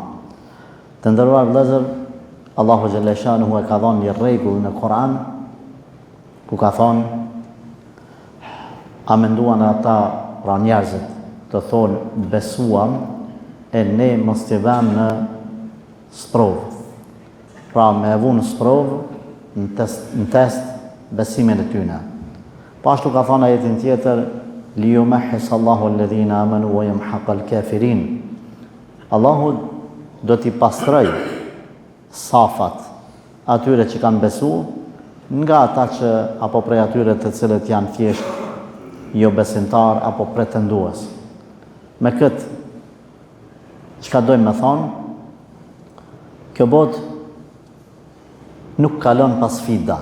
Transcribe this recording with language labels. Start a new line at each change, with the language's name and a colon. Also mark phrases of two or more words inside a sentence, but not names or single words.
Albanian: Të nderuar vëllezër, Allahu
Arabic: جل شأنه
Albanian: e ka dhënë një rregull në Kur'an ku ka thonë: a menduan ata, pra njerëzit, të thonë besuam e ne mos t'i vëmë në sprovë. Pra me e vu në sprovë, në test besimin e tyne. Po ashtu ka thonë ajetin tjetër:
Arabic: ليمحص الله الذين آمنوا ويمحق الكافرين.
Albanian: Allahu do t'i pastroj safat atyre që kanë besu nga ata që apo prej atyre të cilët janë thjesht jo besimtar apo pretendues. Me këtë çka dojmë me thonë, kjo botë nuk kalon pas sfida.